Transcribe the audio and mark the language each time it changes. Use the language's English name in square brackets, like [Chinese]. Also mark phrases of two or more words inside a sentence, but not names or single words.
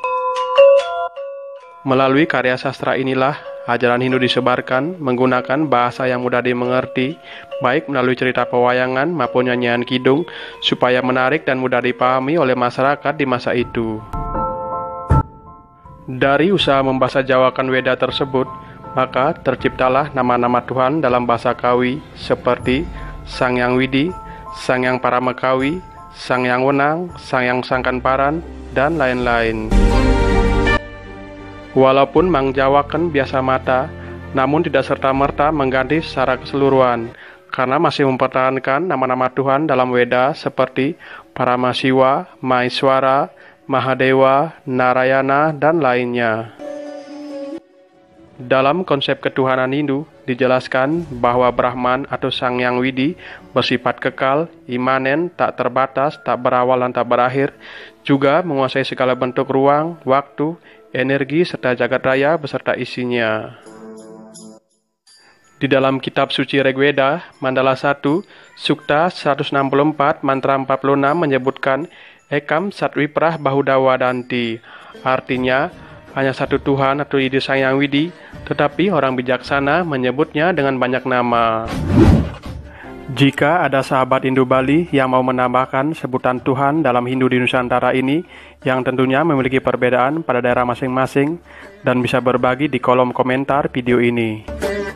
[Indonesian] Melalui karya sastra inilah, ajaran Hindu disebarkan menggunakan bahasa yang mudah dimengerti, baik melalui cerita pewayangan maupun nyanyian kidung, supaya menarik dan mudah dipahami oleh masyarakat di masa itu. Dari usaha membahasa jawakan Weda tersebut, maka terciptalah nama-nama Tuhan dalam bahasa Kawi seperti Sang Hyang Widi, Sang Hyang Paramekawi, Sang Hyang Wenang, Sang Hyang Sangkanparan, dan lain-lain. Walaupun mengjawakan biasa mata, namun tidak serta-merta mengganti secara keseluruhan, karena masih mempertahankan nama-nama Tuhan dalam Weda seperti Paramasiwa, Mahiswara, Mahadewa, Narayana, dan lainnya. Dalam konsep ketuhanan Hindu, dijelaskan bahwa Brahman atau Sang Hyang Widi bersifat kekal, imanen, tak terbatas, tak berawal dan tak berakhir, juga menguasai segala bentuk ruang, waktu, energi, serta jagat raya beserta isinya. Di dalam kitab suci Rigveda, Mandala 1, Sukta 164, mantra 46 menyebutkan [Sanskrit] Ekam Satviprah Bahuda Wadanti, [Indonesian] artinya hanya satu Tuhan atau ide Sang Hyang Widi, tetapi orang bijaksana menyebutnya dengan banyak nama. Jika ada sahabat Hindu Bali yang mau menambahkan sebutan Tuhan dalam Hindu di Nusantara ini, yang tentunya memiliki perbedaan pada daerah masing-masing, dan bisa berbagi di kolom komentar video ini.